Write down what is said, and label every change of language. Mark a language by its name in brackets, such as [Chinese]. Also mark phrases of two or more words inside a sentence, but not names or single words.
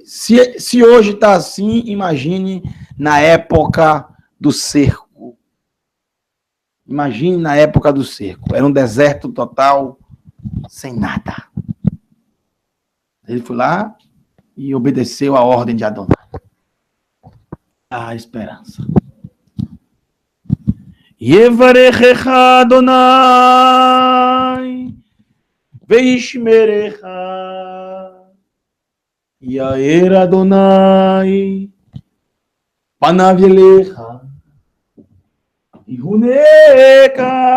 [Portuguese] Se hoje está assim, imagine na época do cerco. Imagine na época do cerco. Era um deserto total, sem nada. Ele foi lá e obedeceu a ordem de Adonai. A esperança. [Hebrew] יברכך אדוני וישמרך יאר אדוני פניו אליך ויחנך